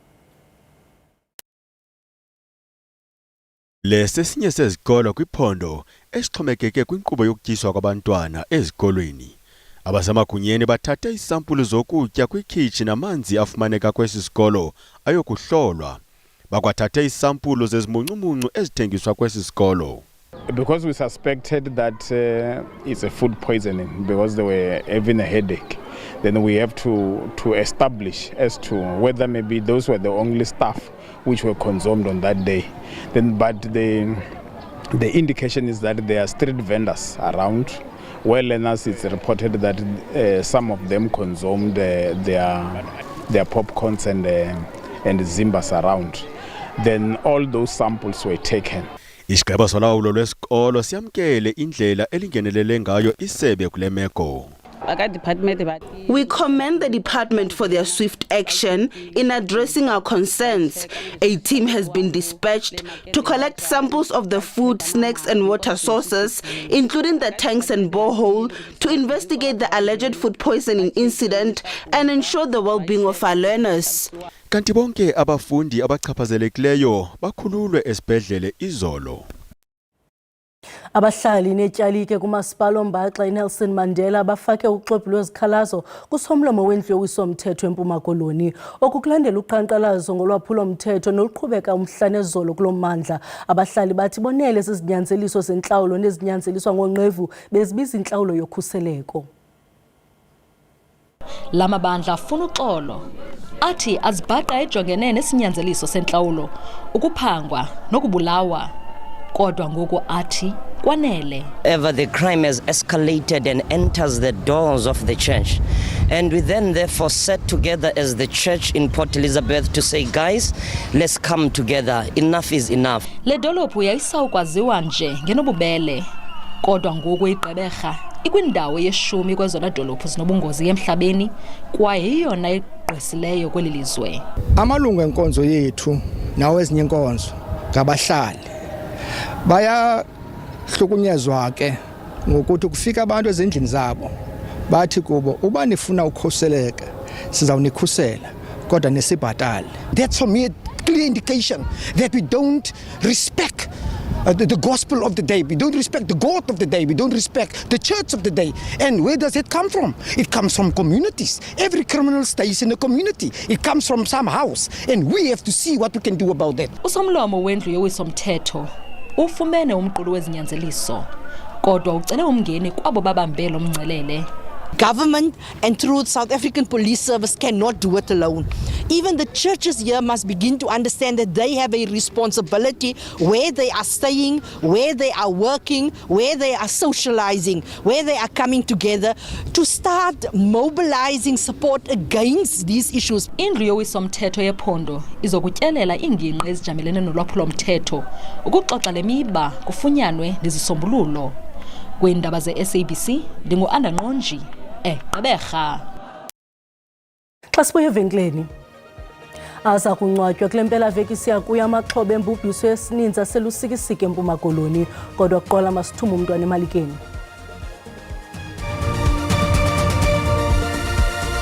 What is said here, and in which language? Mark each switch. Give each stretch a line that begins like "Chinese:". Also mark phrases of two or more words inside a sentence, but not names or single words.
Xhosa: Lesesinye sezikolo kwiphondo esixhomekeke kwinkqubo yokutyiswa kwabantwana ezikolweni. Abasemagunyeni bathathe iisampulu zokutya kwikhitshi namanzi afumaneka kwesi sikolo ayokuhlolwa. Bakwathathe iisampulu zezimuncumuncu ezithengiswa kwesi sikolo.
English: Because we suspected that it's a food poisoning because they were having a headache, then we have to establish as to whether maybe those were the only staff which were consumed on that day. But the indication is that there are street vendors around. Well, and as it's reported that some of them consumed their popcorns and zimbas around. Then all those samples were taken.
Xhosa: Isigaba solawulo lwesikolo siyamkele indlela elingenelele ngayo isebe kule meko.
English: We commend the department for their swift action in addressing our concerns. A team has been dispatched to collect samples of the food, snacks and water sources, including the tanks and borehole, to investigate the alleged food poisoning incident and ensure the well-being of our learners.
Xhosa: Kanti bonke abafundi abachaphazelekileyo bakhululwe esibhedlele izolo. Abahlali netyalike kumasipala oMbaxa iNelson Mandela bafake uxwebhu lwezikhalazo kusomlomo wendlu yowiso-mthetho eMpuma Koloni okukulandela uqhankqalazo ngolwaphulo-mthetho noluqhubeka umhla nezolo kulo mmandla. Abahlali bathi bonele zizinyanzeliso zentlawulo nezinyanzeliswa ngonqevu bezibiza intlawulo yokhuseleko. La mabandla afuna uxolo athi azibhaqa ejongene nesinyanzeliso sentlawulo ukuphangwa nokubulawa kodwa ngoku athi kwanele.
English: Ever the crime has escalated and enters the doors of the church, and we then therefore sat together as the church in Port Elizabeth to say, guys, let's come together, enough is enough.
Xhosa: Le dolophu yayisawukwaziwa nje ngenobubele kodwa ngoku iGqeberha ikwindawo ye-10 kwezona dolophu zinobungozi emhlabeni kwaye yiyona igqwesileyo kweli lizwe. Amalungu enkonzo yethu nawo ezinye inkonzo ngabahlali bayahlukunyezwa ke ngokuthi kufika abantu ezindlini zabo bathi kubo uba nifuna ukhuseleka sizawunikhusela kodwa nisibhatale.
English: That's for me a clear indication that we don't respect the gospel of the day, we don't respect the God of the day, we don't respect the church of the day. And where does it come from? It comes from communities. Every criminal stays in a community. It comes from some house, and we have to see what we can do about that.
Xhosa: Usomlomo wendlu yowiso-mthetho ufumene umqulu wezinyanzeliso kodwa ucele umngeni kwabo babambele umngcelele.
English: Government and through South African Police Service cannot do it alone. Even the churches here must begin to understand that they have a responsibility where they are staying, where they are working, where they are socializing, where they are coming together to start mobilizing support against these issues.
Xhosa: Indlu yowiso-mthetho yephondo izokutyelela iingingqi ezijamelene nolwaphulo-mthetho ukuxoxa le miba kufunyanwe nezisombululo. Kwiindaba ze-SABC ndingu-Andanqonji eGqeberha. Xa sibuya evenkileni aza kungcwatywa kule mpelaveki siya kuyo amaxhoba embubhiso yesininzi aselusikisiki eMpuma Koloni kodwa kuqola masithume umntwana emalikeni.